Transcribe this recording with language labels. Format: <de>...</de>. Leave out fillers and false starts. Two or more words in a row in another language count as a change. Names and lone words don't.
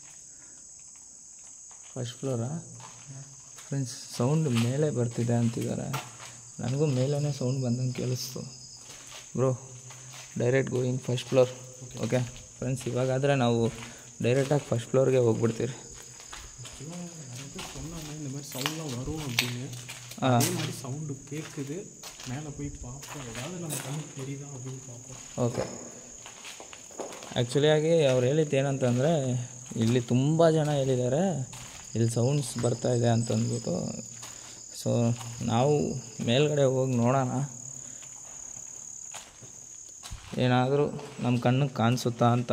<en>first floor?</en> <kn>ಫ್ರೆಂಡ್ಸ್ ಸೌಂಡ್ ಮೇಲೆ ಬರ್ತಿದೆ ಅಂತಿದ್ದಾರೆ. ನನಗೂ ಮೇಲೇ ಸೌಂಡ್ ಬಂದಂಗೆ ಕೇಳಿಸ್ತು.</kn> <en>bro direct going first floor. okay friends,</en> <kn>ಇವಾಗಾದರೆ ನಾವು ಡೈರೆಕ್ಟಾಗಿ</kn> <en>first floorಗೆ</en> <kn>ಹೋಗ್ಬಿಡ್ತೀರಿ.</kn> <ta>இந்த மாதிரி சவுண்ட்லாம் வரும் அப்படின்னு அதே மாதிரி சவுண்டு கேட்குது. மேலே போய் பார்ப்போம், ஏதாவது நம்ம கண்ணுக்கு தெரியுதா அப்படின்னு பார்ப்போம்.</ta> <kn>ಓಕೆ, ಆ್ಯಕ್ಚುಲಿಯಾಗಿ ಅವ್ರು ಹೇಳಿದ್ದು ಏನಂತಂದರೆ ಇಲ್ಲಿ ತುಂಬ ಜನ ಹೇಳಿದ್ದಾರೆ ಇಲ್ಲಿ ಸೌಂಡ್ಸ್ ಬರ್ತಾ ಇದೆ ಅಂತಂದ್ಬಿಟ್ಟು. ಸೊ ನಾವು ಮೇಲ್ಗಡೆ ಹೋಗಿ ನೋಡೋಣ ಏನಾದರೂ ನಮ್ಮ ಕಣ್ಣಿಗೆ ಕಾಣಿಸುತ್ತಾ ಅಂತ.</kn>